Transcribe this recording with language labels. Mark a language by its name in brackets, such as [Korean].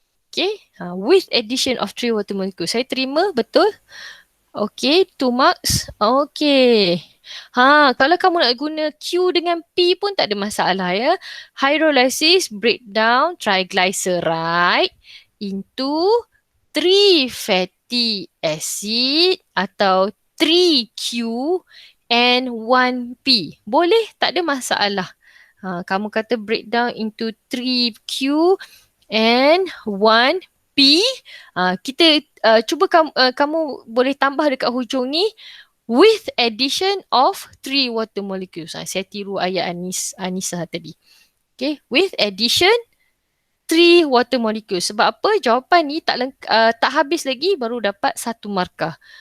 [English] Okay, with addition of 3 water molecules. [Malay] Saya terima, betul. Okay, [English] 2 marks. [Malay] Okay. Kalau kamu nak guna Q dengan P pun tak ada masalah ya. [English] Hydrolysis breakdown triglyceride into 3 fatty acid atau 3Q and 1P. [Malay] Boleh, tak ada masalah. Kamu kata [English] breakdown into 3Q and 1P. [Malay] Kita cuba kamu boleh tambah dekat hujung ni [English] with addition of 3 water molecules. [Malay] Saya tiru ayat Anissa tadi. [English] Okay, with addition 3 water molecules. [Malay] Sebab apa? Jawapan ni tak habis lagi baru dapat 1 markah.